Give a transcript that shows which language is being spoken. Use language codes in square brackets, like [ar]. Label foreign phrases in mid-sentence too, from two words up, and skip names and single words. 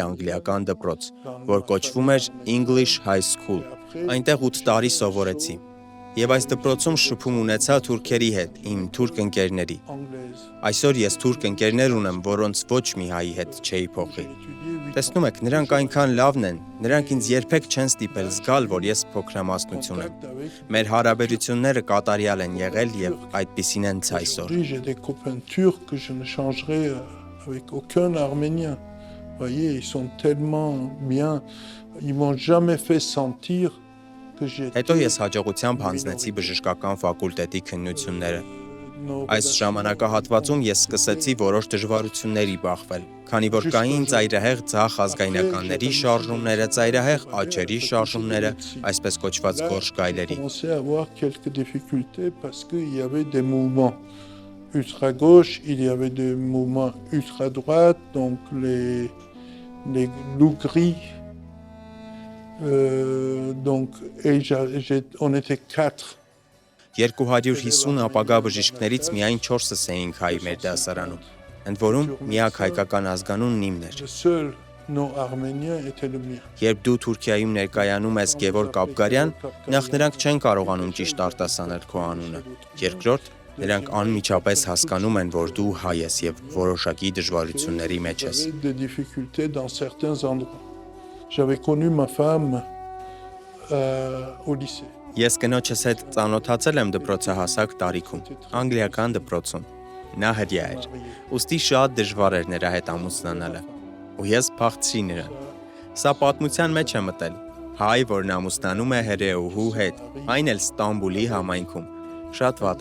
[hy] անգլիական դպրոց, որ կոչվում էր English High School։ Այնտեղ 8 տարի սովորեցի։ Եվ այս դպրոցում շփում ունեցա թուրքերի հետ, իմ թուրք ընկերների։ Այսօր ես թուրք ընկերներ ունեմ, որոնց ոչ մի հայի հետ չէի փոխի։ Տեսնում եք, նրանք այնքան լավն են, նրանք ինձ երբեք չեն ստիպել զգալ, որ ես փոքրամասնություն եմ։ Մեր հարաբերությունները կատարյալ են եղել եւ այդպիսին են այսօր։ [fr] J'ai des copains turcs que je ne changerai avec aucun arménien. Voyez, ils sont tellement bien, ils m'ont jamais fait sentir que j'ai [hy] Հետո ես հաջողությամբ հանձնեցի բժշկական ֆակուլտետի քննությունները։ Այս ժամանակահատվածում ես սկսեցի որոշ դժվարությունների բախվել, քանի որ կային ծայրահեղ ձախ ազգայնականների շարժումները, ծայրահեղ աճերի շարժումները, այսպես կոչված գորշ գայլերի։ [fr] commençait à avoir quelques difficultés parce qu'il y avait des mouvements ultra-gauche, il y avait des mouvements ultra-droite, donc les loups gris. Donc, on était 4. [hy] 250 ապագա բժիշկներից միայն 4-ս էինք հայ մեր դասարանում, ընդ որում միակ հայկական ազգանունն իմն էր։ [fr] Le seul non-arménien était le mien. [hy] Երբ դու Թուրքիայում ներկայանում ես Գևորգ Աբգարյան, նախ նրանք չեն կարողանում ճիշտ արտասանել քո անունը։ Երկրորդ, նրանք անմիջապես հասկանում են, որ դու հայ ես եւ որոշակի դժվարությունների մեջ ես։ [fr] J'avais des difficultés dans certains endroits. J'avais connu ma femme au lycée. [hy] Ես կնոջս հետ ծանոթացել եմ դպրոցահասակ տարիքում, անգլիական դպրոցում։ Նա հրյա էր, ուստի շատ դժվար էր նրա հետ ամուսնանալը, ու ես փախցրի նրան։ Սա պատմության մեջ է մտել։ հայ, որն ամուսնանում է հրեուհու հետ, այն էլ Ստամբուլի համայնքում, շատ վատ